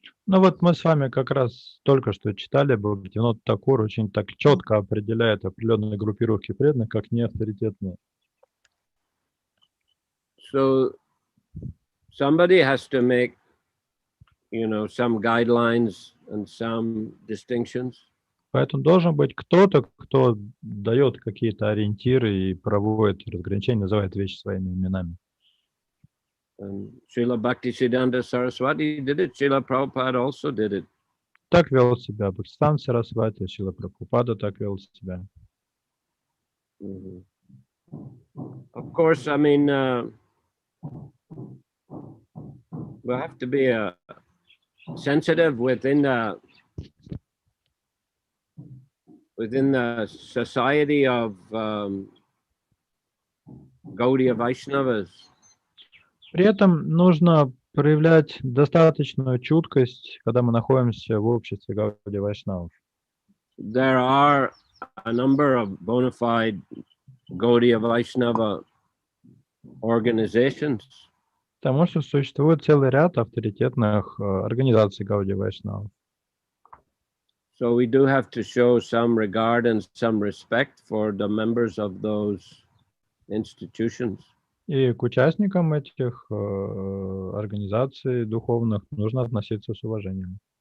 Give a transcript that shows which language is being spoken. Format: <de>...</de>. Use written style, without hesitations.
<ru>Ну вот мы с вами как раз только что читали, Бхактивинода Тхакур очень так четко определяет определенные группировки преданных как неавторитетные.</ru> <en>So somebody has to make, some guidelines and some distinctions.</en> <ru>Поэтому должен быть кто-то, кто дает какие-то ориентиры и проводит разграничения, называет вещи своими именами.</ru> <en>Шрила Bhaktisiddhanta Saraswati did it. Шрила Prabhupada also did it.</en> <ru>Так вел себя Бхактивиданта Сарасвати, Шрила Прабхупада так вел себя.</ru> <en>Of course, I mean, we have to be sensitive within the society of Gaudiya Vaishnavas.</en> <ru>При этом нужно проявлять достаточную чуткость, когда мы находимся в обществе Гаудия Вайшнавов.</ru> <en>There are a number of bona fide Gaudiya Vaishnava organizations.</en> <ru>Потому что существует целый ряд авторитетных организаций Гаудия Вайшнавов.</ru> <en>So we do have to show some regard and some respect for the members of those institutions.</en> <ru>И к участникам этих организаций духовных нужно относиться с уважением.</ru>